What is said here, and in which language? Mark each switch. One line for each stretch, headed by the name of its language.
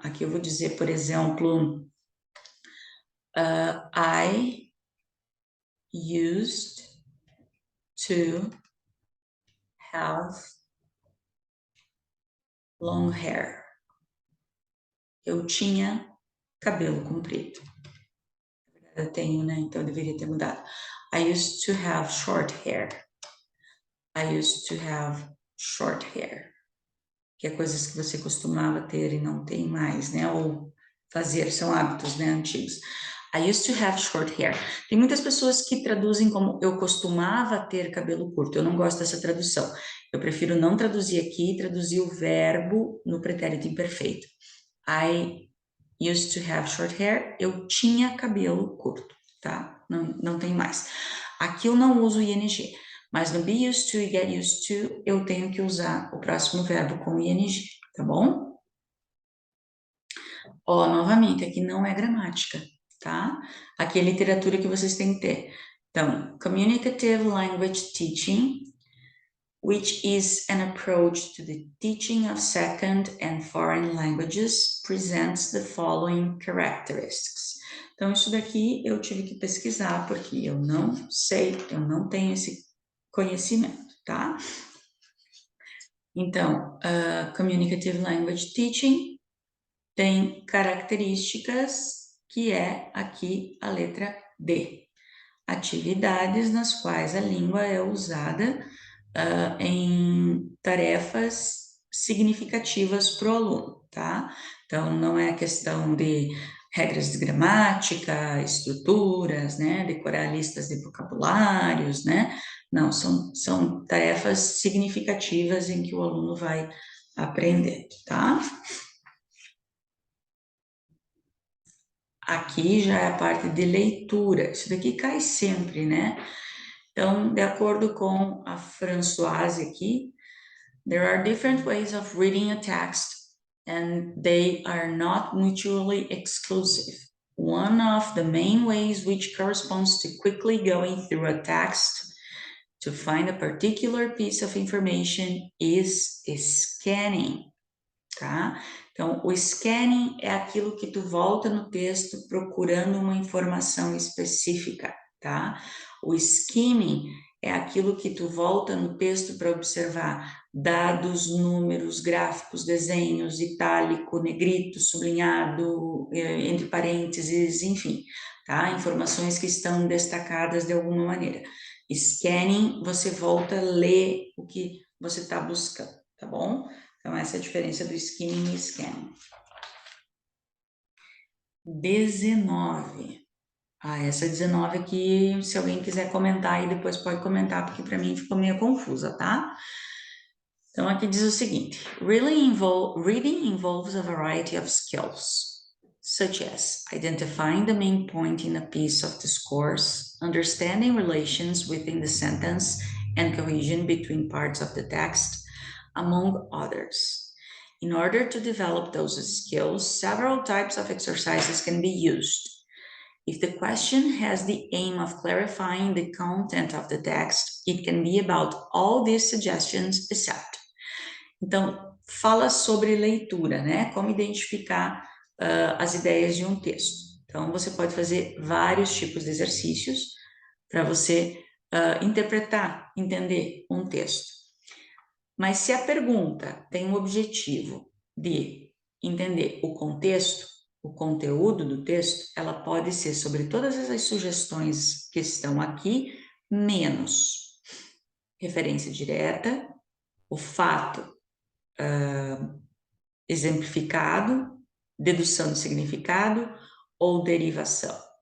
Portuguese: Aqui eu vou dizer, por exemplo,
English: I used to have long hair.
Portuguese: Eu tinha cabelo comprido. Eu tenho, né? Então eu deveria ter mudado.
English: I used to have short hair. I used to have short hair.
Portuguese: Que é coisas que você costumava ter e não tem mais, né? Ou fazer, são hábitos, né, antigos.
English: I used to have short hair.
Portuguese: Tem muitas pessoas que traduzem como eu costumava ter cabelo curto. Eu não gosto dessa tradução. Eu prefiro não traduzir aqui e traduzir o verbo no pretérito imperfeito. I
English: used to have short hair,
Portuguese: eu tinha cabelo curto, tá? Não tem mais. Aqui eu não uso ing, mas no be used to e get used to, eu tenho que usar o próximo verbo com ing, tá bom? Ó, novamente, aqui não é gramática, tá? Aqui é literatura que vocês têm que ter.
English: Então, communicative language teaching, which is an approach to the teaching of second and foreign languages, presents the following characteristics.
Portuguese: Então, isso daqui eu tive que pesquisar, porque eu não sei, eu não tenho esse conhecimento, tá? Então, communicative language teaching tem características que é aqui a letra D. Atividades nas quais a língua é usada em tarefas significativas para o aluno, tá? Então, não é questão de regras de gramática, estruturas, né? Decorar listas de vocabulários, né? Não, são tarefas significativas em que o aluno vai aprender, tá? Aqui já é a parte de leitura. Isso daqui cai sempre, né? Então, de acordo com a Françoise aqui,
English: there are different ways of reading a text and they are not mutually exclusive. One of the main ways which corresponds to quickly going through a text to find a particular piece of information is scanning, tá?
Portuguese: Então, o scanning é aquilo que tu volta no texto procurando uma informação específica, tá? O skimming é aquilo que tu volta no texto para observar dados, números, gráficos, desenhos, itálico, negrito, sublinhado, entre parênteses, enfim, tá? Informações que estão destacadas de alguma maneira. Scanning, você volta a ler o que você está buscando, tá bom? Então, essa é a diferença do skimming e scanning. 19. Essa 19 aqui, se alguém quiser comentar aí, depois pode comentar, porque para mim ficou meio confusa, tá? Então, aqui diz o seguinte:
English: reading involves a variety of skills, such as identifying the main point in a piece of discourse, understanding relations within the sentence and cohesion between parts of the text, among others. In order to develop those skills, several types of exercises can be used. If the question has the aim of clarifying the content of the text, it can be about all these suggestions except.
Portuguese: Então, fala sobre leitura, né? Como identificar as ideias de um texto. Então, você pode fazer vários tipos de exercícios para você interpretar, entender um texto. Mas se a pergunta tem o objetivo de entender o contexto, o conteúdo do texto, ela pode ser sobre todas essas sugestões que estão aqui, menos referência direta, o fato exemplificado, dedução de significado ou derivação.